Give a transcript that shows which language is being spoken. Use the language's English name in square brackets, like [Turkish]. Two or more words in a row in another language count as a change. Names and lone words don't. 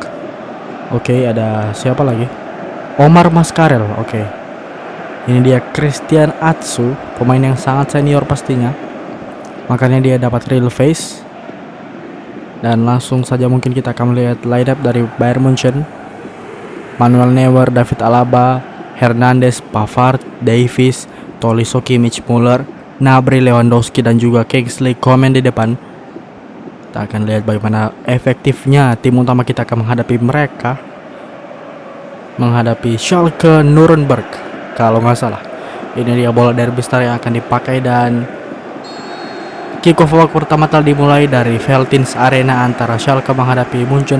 [Indonesian] Oke, ada siapa lagi? Omar Mascarell. Oke. Ini dia Christian Atsu, pemain yang sangat senior pastinya, makanya dia dapat [English] real face. [Indonesian] Dan langsung saja mungkin kita akan melihat [English] line up [Indonesian] dari Bayern Munchen. Manuel Neuer, David Alaba, Hernandez, Pavard, Davies, Tolisso, Kimmich, Müller, Gnabry, Lewandowski, dan juga Kingsley Coman di depan. Kita akan lihat bagaimana efektifnya tim utama kita akan menghadapi mereka, menghadapi Schalke Nuremberg kalau nggak salah. Ini dia bola derby star yang akan dipakai, dan [English] kick off [Indonesian] babak pertama telah dimulai dari Veltins Arena antara Schalke menghadapi Munchen.